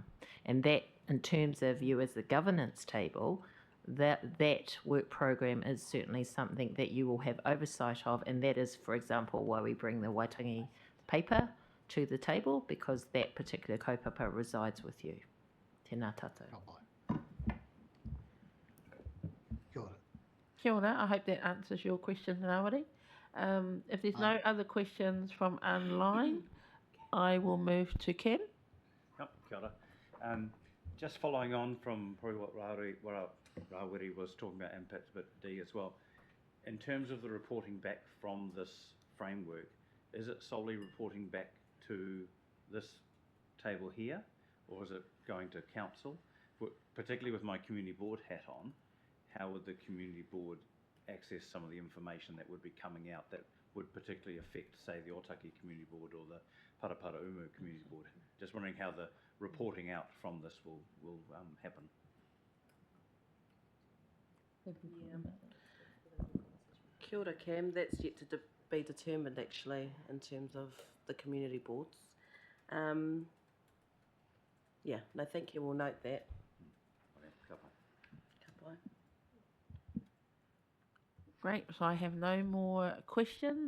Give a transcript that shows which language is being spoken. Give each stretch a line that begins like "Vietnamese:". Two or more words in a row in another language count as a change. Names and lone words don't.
English: And that, in terms of you as the governance table, that work program is certainly something that you will have oversight of, and that is, for example, why we bring the Waitangi paper to the table, because that particular kaupapa resides with you.
Māori: Tēnā tātou. Kia ora. Kia ora.
English: I hope that answers your question, Rawiri. If there's no other questions from online, I will move to Kim. Yep,
Māori: kia ora.
English: Just following on from probably what Rawiri was talking about, impacts bit D as well. In terms of the reporting back from this framework, is it solely reporting back to this table here, or is it going to council? Particularly with my community board hat on, how would the community board access some of the information that would be coming out that would particularly affect, say, the Otaki Community Board or the Parapara Umu Community Board? Just wondering how the reporting out from this will happen.
Māori: Kia ora, Cam.
English: That's yet to be determined, actually, in terms of the community boards. Yeah, no, thank you. We'll note that. Great. So I have no more questions.